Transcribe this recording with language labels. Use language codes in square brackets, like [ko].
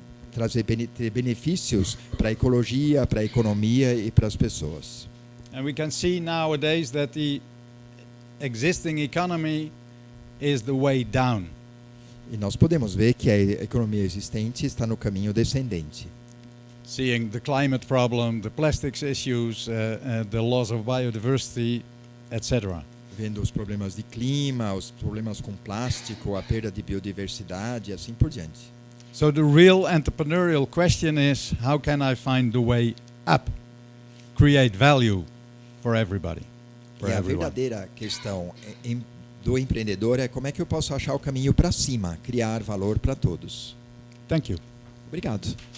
[pt] ter benefícios para a ecologia, para a economia e para as pessoas. [en] And we can see nowadays that the existing economy is the way down. [pt] E nós podemos ver que a economia existente está no caminho descendente. [en] Seeing the climate problem, the plastics issues, the loss of biodiversity, etc. [pt] Vendo os problemas de clima, os problemas com plástico, a perda de biodiversidade e assim por diante. [en] So the real entrepreneurial question is, how can I find the way up? Create value for everybody, for [pt] E a [en] everyone. [pt] verdadeira questão do empreendedor é como é que eu posso achar o caminho para cima, criar valor para todos. [en] Thank you. [pt] Obrigado.